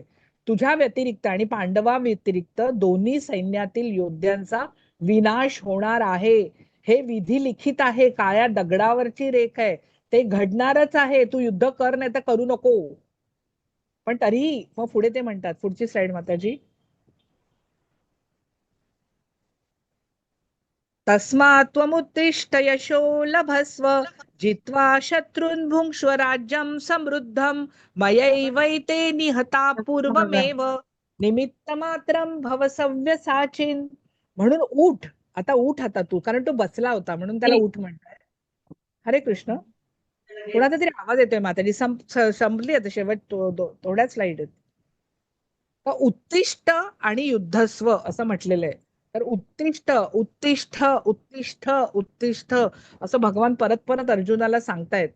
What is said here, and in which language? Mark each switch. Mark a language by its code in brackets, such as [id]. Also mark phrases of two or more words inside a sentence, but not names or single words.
[mr] तुझ्या व्यतिरिक्त आणि पांडवा व्यतिरिक्त दोन्ही सैन्यातील योद्ध्यांचा विनाश होणार आहे. हे विधी लिखित आहे, काळ्या दगडावरची रेख आहे, ते घडणारच आहे. तू युद्ध कर, नाही तर करू नको. पण तरीही मग पुढे ते म्हणतात, पुढची स्लाइड माताजी. [sa] तस्मात् त्वमुत्तिष्ठ यशो लभस्व जित्वा शत्रून् भुङ्क्ष्व राज्यं समृद्धं मयैवैते निहता पूर्वमेव निमित्तमात्रं भव सव्यसाचिन्. [mr] म्हणून उठ, आता उठ आता तू, कारण तो बसला होता म्हणून त्याला उठ म्हणताय. [sa] हरे कृष्ण. [mr] कोणाचा तरी आवाज येतोय माताजी. संपली आता शेवट थोड्याच स्लाइड आहेत. उत्तिष्ठ आणि युद्धस्व असं म्हटलेलं आहे. तर [sa] उत्तिष्ठ उत्तिष्ठ उत्तिष्ठ उत्तिष्ठ [mr] असं भगवान परत परत अर्जुनाला सांगतायत.